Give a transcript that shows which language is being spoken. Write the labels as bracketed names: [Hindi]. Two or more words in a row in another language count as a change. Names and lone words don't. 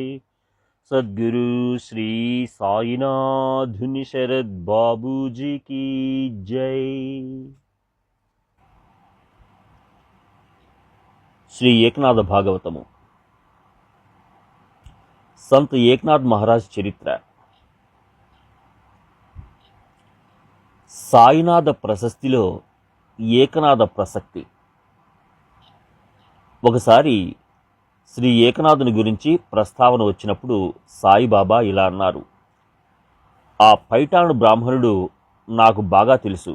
[Hindi] सद्गुरु श्री साईनाथ धुनि शरद बाबू जी की जय। श्री एकनाथ भागवतमु संत एकनाथ महाराज चरित्र। [Telugu] సాయినాథ ప్రశస్తిలో ఏకనాథ ప్రసక్తి. ఒకసారి శ్రీ ఏకనాథుని గురించి ప్రస్తావన వచ్చినప్పుడు సాయిబాబా ఇలా అన్నారు, ఆ పైఠాను బ్రాహ్మణుడు నాకు బాగా తెలుసు.